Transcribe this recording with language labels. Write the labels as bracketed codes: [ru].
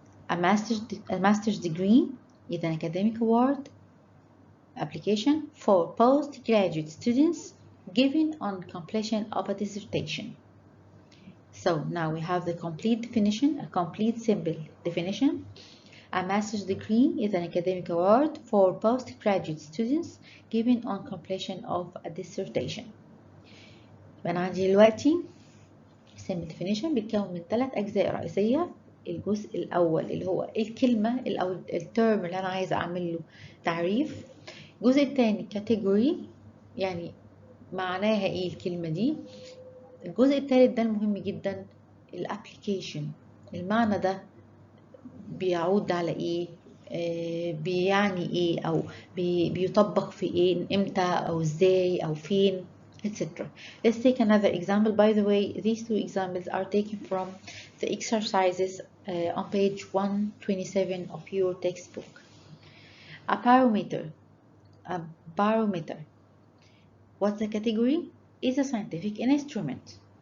[en] A master's degree is an academic award application for postgraduate students given on completion of a dissertation. So now we have the complete definition, a complete simple definition. A master's degree is an academic award for postgraduate students given on completion of a dissertation. [ar] أنا عندي دلوقتي [en] simple definition [ar] بيتكون من 3 أجزاء رئيسية. الجزء الأول اللي هو الكلمة أو الترم اللي أنا عايزة أعمل له تعريف. الجزء الثاني category، يعني معناها إيه الكلمة دي. الجزء الثالث ده المهم جدا، الابليكيشن. المعنى ده بيعود على إيه، بيعني إيه، أو بيطبق في إيه، إمتى أو إزاي أو فين، etc. [en] Let's take another example. By the way, these 2 examples are taken from the exercises on page 127 of your textbook. A barometer. A barometer. What's the category? Is a scientific instrument.